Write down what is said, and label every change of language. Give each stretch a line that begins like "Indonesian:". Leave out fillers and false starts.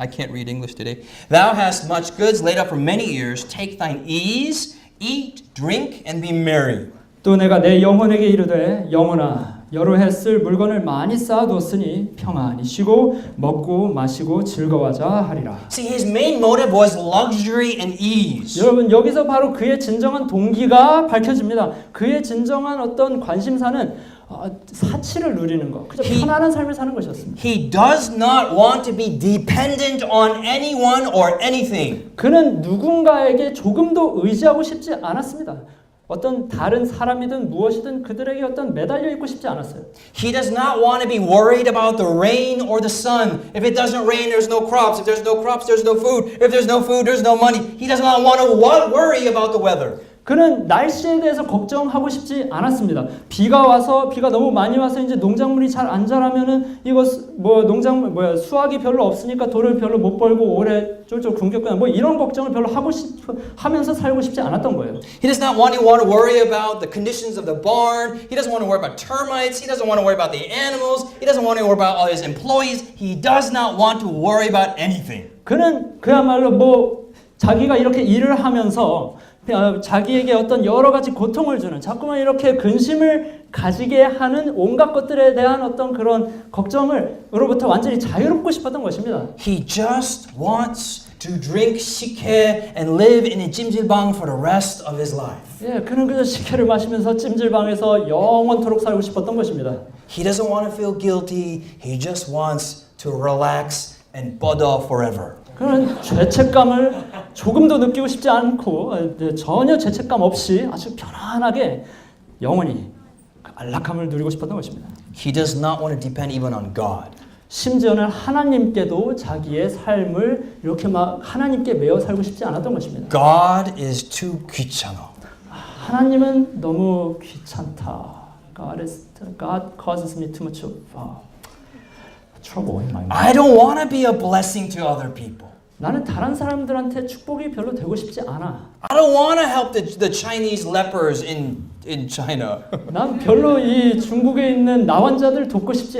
English: I can't read English today. Thou hast much goods laid up for many years. Take thine ease, eat, drink, and be merry.
Korean: 또 내가 내 영혼에게 이르되 영혼아 여러 해 쓸 물건을 많이 쌓아두었으니 평안히 쉬고 먹고 마시고 즐거워하자 하리라.
English: See, his main motive was luxury and ease.
Korean: 여러분 여기서 바로 그의 진정한 동기가 밝혀집니다. 그의 진정한 어떤 관심사는 사치를 누리는 것, 그저 편안한 삶을 사는 것이었습니다.
English: He does not want to be dependent on anyone or anything.
Korean: 그는 누군가에게 조금도 의지하고 싶지 않았습니다. 어떤 다른 사람이든 무엇이든 그들에게 어떤 매달려 있고 싶지 않았어요.
English: He does not want to be worried about the rain or the sun. If it doesn't rain, there's no crops. If there's no crops, there's no food. If there's no food, there's no money. He does not want to worry about the weather.
Korean: 그는 날씨에 대해서 걱정하고 싶지 않았습니다. 비가 너무 많이 와서 이제 농작물이 잘 안 자라면은 이거 수확이 별로 없으니까 돈을 별로 못 벌고 오래 쫄쫄 굶겼거나 이런 걱정을 별로 하면서 살고 싶지 않았던 거예요.
English: He does not want to worry about the conditions of the barn. He doesn't want to worry about termites. He doesn't want to worry about the animals. He doesn't want to worry about all his employees. He does not want to worry about anything.
Korean: 그는 그야말로 자기가 이렇게 일을 하면서 자기에게 어떤 여러 가지 고통을 주는 자꾸만 이렇게 근심을 가지게 하는 온갖 것들에 대한 어떤 그런 걱정으로부터 완전히 자유롭고 싶었던 것입니다.
English: He just wants to drink 식혜 and live in a 찜질방 for the rest of his life.
Korean: 예, 그는 그저 식혜를 마시면서 찜질방에서 영원토록 살고 싶었던 것입니다.
English: He doesn't want to feel guilty. He just wants to relax and 뻗어 forever.
Korean: 그는 죄책감을 조금도 느끼고 싶지 않고 전혀 죄책감 없이 아주 편안하게 영원히 안락함을 누리고 싶었던 것입니다.
English: He does not want to depend even on God.
Korean: 심지어는 하나님께도 자기의 삶을 이렇게 막 하나님께 매어 살고 싶지 않았던 것입니다.
English: God is too 귀찮아.
Korean: 하나님은 너무 귀찮다.
English: God causes me too much trouble in my mind. I don't want to be a blessing to other people.
Korean: 나는 다른 사람들한테 축복이 별로 되고 싶지 않아.
English: I don't want to help the Chinese lepers in China.
Korean: 난 별로 이 중국에 있는 나환자들 돕고 싶지